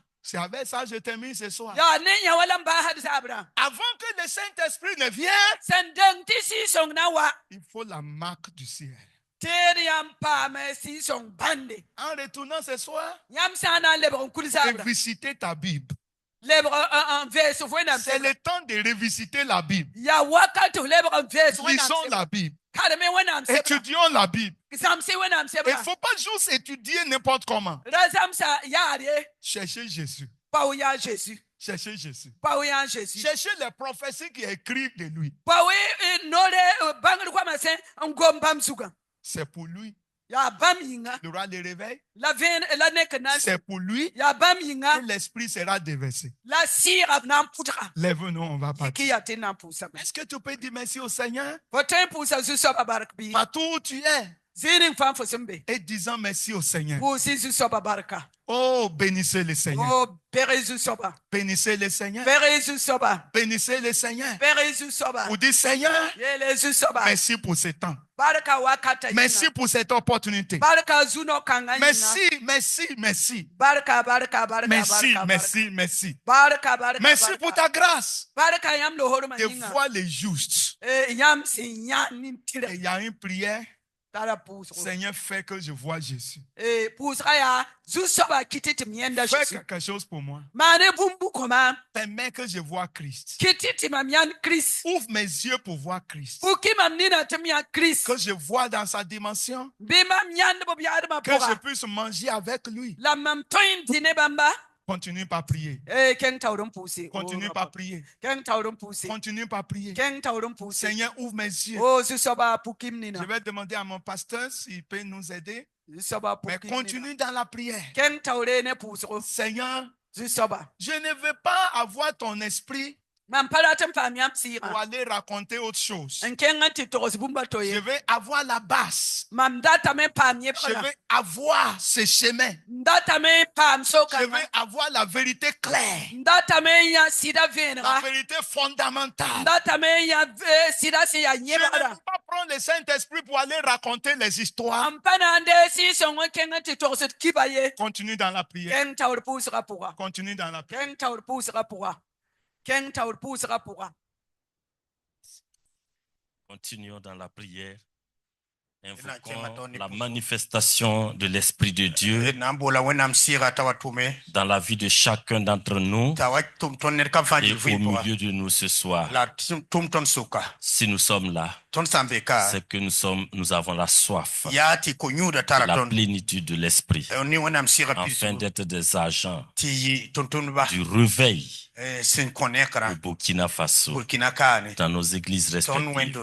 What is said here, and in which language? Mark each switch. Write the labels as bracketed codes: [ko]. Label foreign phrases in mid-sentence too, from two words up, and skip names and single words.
[fr] C'est avec ça que je termine ce soir. [mos] yaa ne yã wala n baasd zabrã [fr] Avant que le Saint-Esprit ne vienne, [mos] sẽn deng tɩ sɩɩ-sõng na wa [fr] il faut la marque du ciel. [mos] teed yãmb paame sɩɩ-sõng bãnde [fr] En retournant ce soir, [mos] yãmb sã n na n lebg n kul zabrã [fr] revisiter ta Bible. [mos] lebg n vees wẽnnaam [fr] C'est le temps de revisiter la Bible. [mos] yaa wakat tɩ f lebg n vees [fr] Lisons la Bible. [mos] kareme wẽnnaam sebra [fr] Étudions la Bible. [mos] zãmse wẽnnaam [fr] Il ne [mos] sebra [fr] faut pas juste étudier n'importe comment. [mos] ra zãmsa yaar ye [fr] Cherchez Jésus. [mos] pao yaa Jésus [fr] Cherchez Jésus. [mos] pao yaa Jésus [fr] Cherchez les prophéties qui écrivent de lui. [mos] pao noore bãngd goamã sẽ n gom bãmb zugã [fr] C'est pour lui. [mos] yaa bãmb yĩnga [fr] Il y aura le réveil. [mos] la nek n na n [fr] C'est pour lui [mos] yaa bãmb yĩnga [fr] que l'esprit sera déversé. [mos] la sɩɩga b na n pʋdga [fr] Lève-nous, on va [mos] tɩ [fr] partir. [mos] yaa tɩ n na n pʋʋsame [fr] Est-ce que tu peux dire merci au Seigneur [mos] fo tõe n pʋʋsa zu-soabã bark bɩ [fr] partout où tu es [mos] zĩig ning fãa fo sẽn be [fr] et disant merci au Seigneur. [mos] pʋʋsy zu-soabã barka [fr] Oh, bénissez le Seigneur. [mos] o peg zu-soabã [fr] Bénissez le Seigneur. [mos] peg zu-soabã [fr] Bénissez le Seigneur. [mos] peg zu-soabã [fr] Vous dites Seigneur, [mos] yeele zu-soabã [fr] merci pour ce temps. [mos] barka wakata [fr] Merci [mos] yĩnga [fr] pour cette opportunité. [mos] barka zu-no-kãngã yĩnga [fr] Merci, merci, merci. [mos] barka [fr] Merci, merci, merci. [mos] barka [fr] Merci pour ta grâce [mos] barka yãmb losormã [fr] de [mos] yĩnga [fr] voir les justes. [mos] yãmb sẽn yã nin-tɩrɛ [fr] Et il y a une prière. [mos] tara pʋʋsgo [fr] Seigneur, fais que je vois Jésus. [mos] pʋʋsga yaa zu-soabã kɩt tɩ m yẽnda [fr] Fais Jésus quelque chose pour moi. [mos] maane bũmb bʋkõma [fr] Permets que je vois Christ. [mos] kɩt tɩ mam yãnd Kirist [fr] Ouvre mes yeux pour voir Christ. [mos] pʋkɩ mam nina tɩ m yã Kirist [fr] Que je vois dans sa dimension. [mos] bɩ mam yãnd b yaadmã [fr] Que je [mos] pʋga [fr] puisse manger avec lui. [mos] la mam tõe n tɩ ne bãmba [fr] Continue par prier. [mos] kẽng taoor n pʋʋse [fr] Continue par prier. [mos] kẽng taoor n pʋʋse [fr] Continue par prier. [mos] kẽng taoor n pʋʋse [fr] Seigneur, ouvre mes yeux. [mos] o zu-soabã pʋkɩm nina [fr] Je vais demander à mon pasteur s'il peut nous aider. [mos] zu-soabã [fr] Mais [mos] pʋkɩm nina [fr] continue dans la prière. [mos] kẽng taoore ne pʋʋsgo [fr] Seigneur, [mos] zu-soabã [fr] je ne veux pas avoir ton esprit [mos] mam pa rat n paam yãmb [fr] pour [mos] sɩɩgã [fr] aller raconter autre chose. [mos] n kẽng n tɩ togs bũmba to [fr] Je [mos] ye [fr] veux avoir la base. [mos] mam datame n paam [fr] Je [mos] yẽbgra [fr] veux avoir ce chemin. [mos] n datame n paam [fr] Je [mos] sokãngã [fr] veux avoir la vérité claire. [mos] n datame n yã sɩda [fr] La [mos] vẽenega [fr] vérité [mos] n [fr] fondamentale. [mos] datame n yã sɩda sẽn yaa [fr] Je ne [mos] yẽbgra [fr] veux pas prendre le Saint-Esprit pour aller raconter les histoires. [mos] n pa na n dee sɩɩ-sõng n kẽng n tɩ togsd kiba ye [fr] Continue dans la prière. [mos] kẽng taoor pʋʋsga pʋga [fr] Continue dans la prière. [mos] kẽng taoor pʋʋsga pʋga kẽng taoor pʋʋsga pʋga [fr] Continuons dans la prière. Invoquons la manifestation de l'Esprit de Dieu dans la vie de chacun d'entre nous et au milieu de nous ce soir. Si nous sommes là, c'est que nous avons la soif, la plénitude de l'Esprit, afin d'être des agents du réveil au Burkina Faso, dans nos églises respectives.